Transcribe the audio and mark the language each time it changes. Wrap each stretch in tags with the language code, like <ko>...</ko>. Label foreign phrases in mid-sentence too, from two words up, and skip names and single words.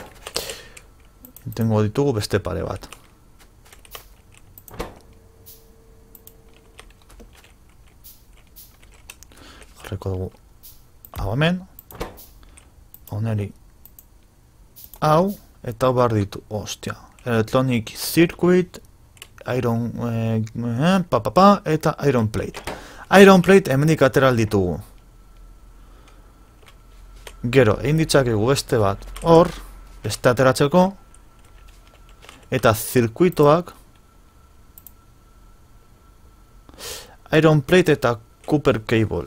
<eu>Tengo ditugu beste pare bat. Jarriko dugu hau hemen. Honeri hau. Eta hau behar ditu. Ostia.</eu> <en>Electronic circuit. Iron eta iron plate. Iron plate</en> <eu>hemenik ateral ditugu. Gero, egin ditzakegu beste bat hor, beste ateratzeko, eta zirkuitoak</eu> <en>iron plate</en> <eu>eta</eu> <en>copper cable.</en>